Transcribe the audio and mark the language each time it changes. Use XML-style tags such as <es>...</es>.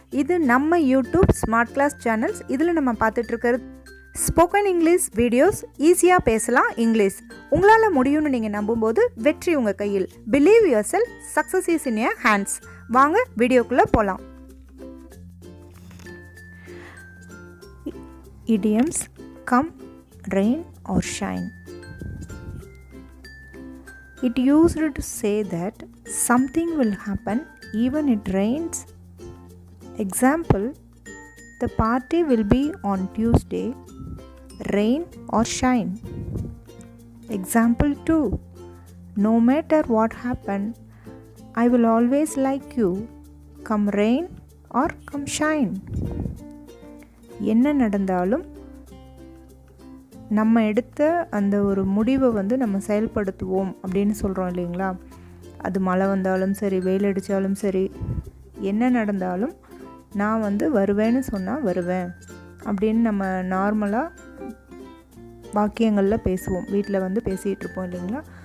<ta>இது நம்ம YouTube Smart Class Channels. இதில் நம்ம பார்த்துட்டு இருக்கிறது ஸ்போக்கன் இங்கிலீஷ் வீடியோஸ். ஈஸியாக பேசலாம் இங்கிலீஷ். உங்களால் முடியும்னு நீங்கள் நம்பும்போது வெற்றி உங்கள் கையில்.</ta> <en>Believe yourself, success is in your hands.</en> <ta>வாங்க வீடியோக்குள்ளே போகலாம்.</ta> <en>Idioms come, rain or shine. It used to say that something will happen even it rains. Example, the party will be on Tuesday, rain or shine. Example 2, no matter what happen, I will always like you, come rain or come shine.</en> <ta>என்ன நடந்தாலும் நம்ம எடுத்த அந்த ஒரு முடிவை நம்ம செயல்படுத்துவோம் அப்படின்னு சொல்கிறோம் இல்லைங்களா. அது மழை வந்தாலும் சரி, வெயில் அடித்தாலும் சரி, என்ன நடந்தாலும் நான் வருவேன்னு சொன்னால் வருவேன் அப்படின்னு நம்ம நார்மலாக வாக்கியங்களில் பேசுவோம், வீட்டில் பேசிகிட்டு இருப்போம் இல்லைங்களா.</ta>